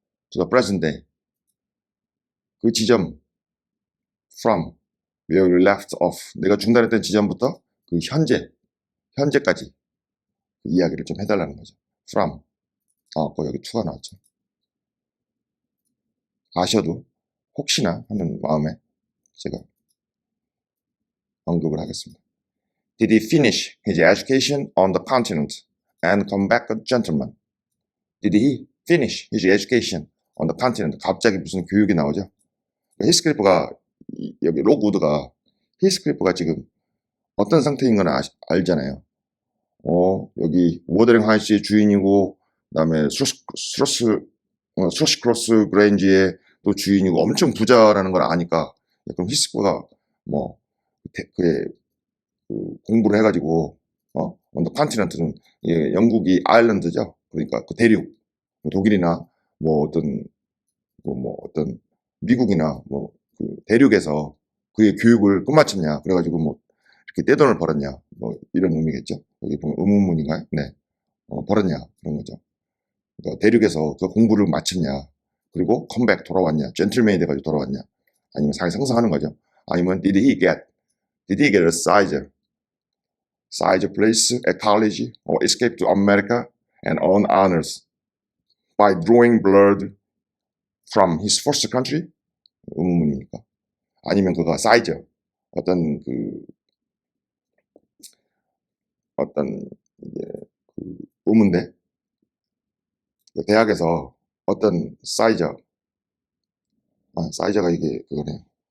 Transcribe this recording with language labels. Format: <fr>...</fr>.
<en>To the present day</en> <ko>그 지점</ko> <en>from where you left off</en> <ko>내가 중단했던 지점부터 그 현재까지 그 이야기를 좀 해달라는 거죠. from 여기 to가 나왔죠. 아셔도 혹시나 하는 마음에 제가 언급을 하겠습니다.</ko> <en>Did he finish his education on the continent and come back a gentleman? Did he finish his education on the continent?</en> <ko>갑자기 무슨 교육이 나오죠? 히스클리프가 여기 록우드가 히스클리프가 지금 어떤 상태인 건 알잖아요. 여기 워더링 하이츠의 주인이고 그다음에 스러시 크로스 그랜지의 또 주인이고 엄청 부자라는 걸 아니까 그럼 히스클리프가 뭐 그의 공부를 해가지고</ko> <en>on the continent</en> <ko>는 영국이 아일랜드죠. 그러니까 그 대륙, 뭐 독일이나 뭐 어떤 미국이나 뭐 그 대륙에서 그의 교육을 끝마쳤냐, 그래가지고 뭐 이렇게 떼돈을 벌었냐, 뭐 이런 의미겠죠. 여기 보면 의문문인가요? 네, 벌었냐 그런 거죠. 그러니까 대륙에서 그 공부를 마쳤냐, 그리고 컴백 돌아왔냐, 젠틀맨이 돼가지고 돌아왔냐, 아니면 상상하는 거죠. 아니면</ko> <en>did he get a size place at college or escape to America and earn honors by drawing blood from his first country?</en> <ko>의문문이니까. 아니면 그가 사이즈, 어떤 어떤 이제 의문데, 대학에서 어떤 사이저가 이게 그거네.</ko>